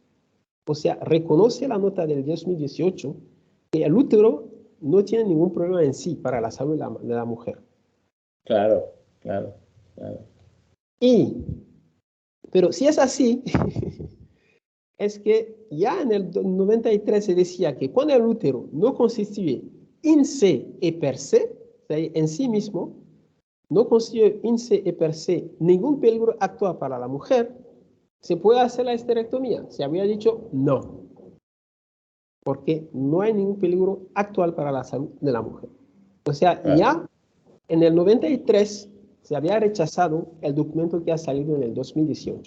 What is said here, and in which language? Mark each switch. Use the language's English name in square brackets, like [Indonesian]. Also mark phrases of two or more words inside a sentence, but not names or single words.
[Spanish] O sea, reconoce la nota del 2018 que el útero no tiene ningún problema en sí para la salud de la mujer. Claro. Pero si es así, es que ya en el 93 se decía que cuando el útero no constituye [Latin] in se et per se, [Spanish] o sea, en sí mismo, no constituye [Latin] in se et per se [Spanish] ningún peligro actual para la mujer, se puede hacer la esterectomía. Se había dicho no, porque no hay ningún peligro actual para la salud de la mujer. O sea, ya en el 93 se había rechazado el documento que ha salido en el 2018.